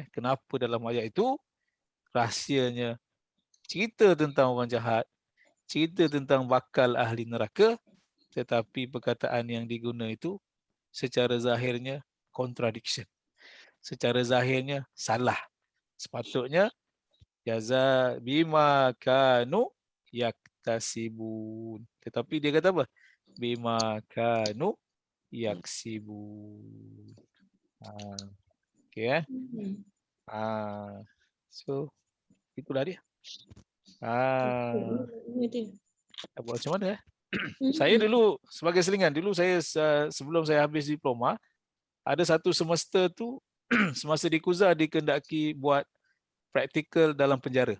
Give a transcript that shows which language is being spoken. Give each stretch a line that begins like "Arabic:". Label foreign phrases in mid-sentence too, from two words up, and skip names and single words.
Malay: Kenapa dalam ayat itu rahsianya cerita tentang orang jahat, cerita tentang bakal ahli neraka, tetapi perkataan yang diguna itu secara zahirnya contradiction. Secara zahirnya salah. Sepatutnya
Arabic: جزاء بما كانوا يكتسبون.
Malay: Tetapi dia kata apa?
Arabic: بما كانوا يكسبون.
Malay: Okay. So itulah dia. Buat macam mana? Saya dulu sebagai selingan, dulu saya sebelum saya habis diploma, ada satu semester tu semasa di Kuza dikendaki buat praktikal dalam penjara.